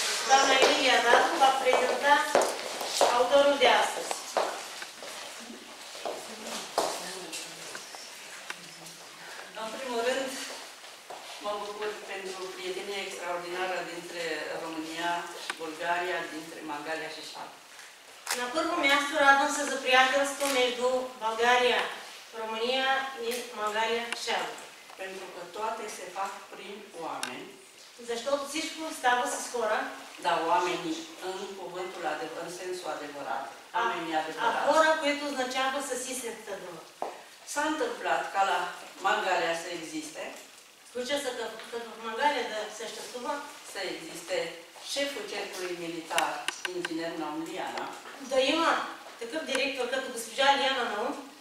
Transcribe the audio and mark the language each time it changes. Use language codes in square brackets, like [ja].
[ro] Doamna Emilia Dadu va prezenta autorul de astăzi. În primul rând, mă bucur pentru prietenia extraordinară dintre România și Bulgaria, dintre Magalia și Șab. [bg] На първо място радвам се за приятелство между България, Румъния и Мангалия Шабо. [ro] Pentru că toate se fac prin oameni, [bg] Защото всичко става с хора, [ro] dar oamenii în cuvântul adevărat, în sensul adevărat, oamenii а adevărați. [bg] хора, което означава с истинската дума. [ro] S-a întâmplat ca la Mangalia să existe, [bg] Случа се като в Мангалия да съществува, [ro] să existe șeful cercului militar, inginer Naum Liana, [bg] да има такъв директор като госпожа Лиана Наум